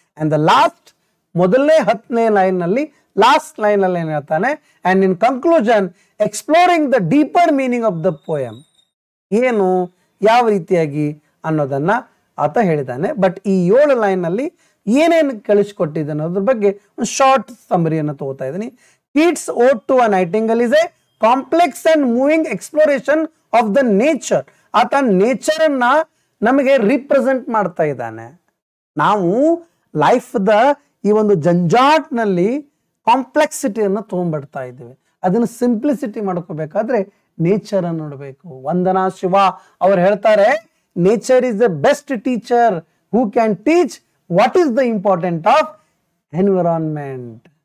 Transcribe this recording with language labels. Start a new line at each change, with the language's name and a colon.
Kannada: And the last, ಮೊದಲನೇ 10ನೇ line ನಲ್ಲಿ last line ಅಲ್ಲಿ ಏನ್ ಹೇಳ್ತಾನೆ,
English: and in conclusion exploring the deeper meaning of the poem,
Kannada: ಏನು ಯಾವ ರೀತಿಯಾಗಿ ಅನ್ನೋದನ್ನ ಆತ ಹೇಳಿದ್ದಾನೆ. ಬಟ್ ಈ 7 ಲೈನ್ ನಲ್ಲಿ ಏನೇನು ಕಳಿಸ್ಕೊಟ್ಟಿದ್ದಾನೆ ಅನ್ನೋದ್ರ ಬಗ್ಗೆ ಒಂದು ಶಾರ್ಟ್ ಸಮರಿಯನ್ನು ತಗೋತಾ ಇದ್ದೀನಿ.
English: Keats' Ode to a Nightingale is a complex and moving exploration of the nature.
Kannada: ಆತ ನೇಚರ್ ಅನ್ನ ನಮಗೆ ರಿಪ್ರೆಸೆಂಟ್ ಮಾಡ್ತಾ ಇದ್ದಾನೆ. ನಾವು ಲೈಫ್ ದ ಈ ಒಂದು ಜಂಜಾಟ್ನಲ್ಲಿ ಕಾಂಪ್ಲೆಕ್ಸಿಟಿಯನ್ನು ತೊಗೊಂಡ್ಬಿಡ್ತಾ ಇದ್ದೀವಿ. ಅದನ್ನು ಸಿಂಪ್ಲಿಸಿಟಿ ಮಾಡ್ಕೋಬೇಕಾದ್ರೆ ನೇಚರ್ ಅನ್ನು ನೋಡಬೇಕು.
English: Vandana Shiva
Kannada: ಅವ್ರು ಹೇಳ್ತಾರೆ,
English: Nature is the best teacher who can teach what is the important of environment.